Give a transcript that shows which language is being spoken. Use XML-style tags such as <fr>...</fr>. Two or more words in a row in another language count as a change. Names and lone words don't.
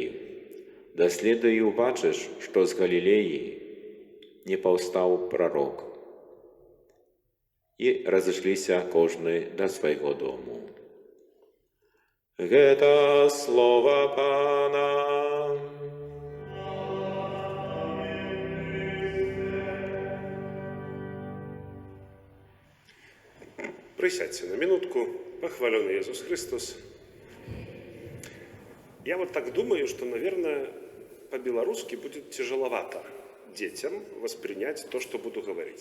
<be>Даследуй і ўбачыш, што з Галілеі не паўстаў прарок». І разышліся кожны да свайго дому. Гэта слова Пана.</be> <ru>Присядьте на минутку. Похваленный Иисус Христос. Я вот так думаю, что, наверное, по-белорусски будет тяжеловато детям воспринять то, что буду говорить.</ru>